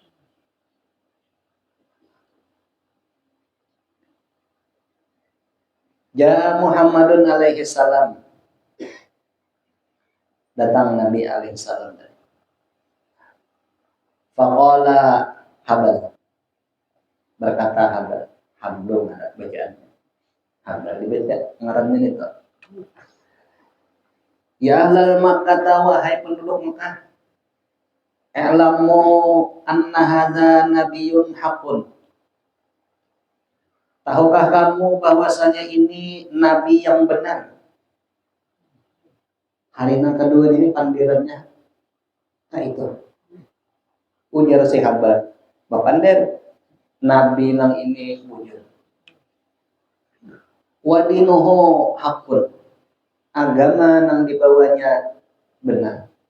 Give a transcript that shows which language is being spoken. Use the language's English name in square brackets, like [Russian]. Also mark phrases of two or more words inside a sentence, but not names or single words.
[Arabic] Ja Muhammadun alaihi salam, [Indonesian] datang Nabi [Arabic] alaihi salam. [Indonesian] Faqala Habal, berkata Habal, Habdul ada bacaannya. [Banjar] Habar dibaca ngarannya itu. [Arabic] Ya ahlal Makkah, [Indonesian] wahai penduduk Makkah, [Arabic] i'lamu anna hadza nabiyyun haqqun. [Indonesian] Tahukah kamu bahwasanya ini nabi yang benar? [Banjar] Hari yang kedua ini pandirannya. Nah itu. Ujar sahabat, bapander nabi nang ini bujur. [Arabic] Wadinuhu haqqun. [Banjar] Agama nang dibawanya benar.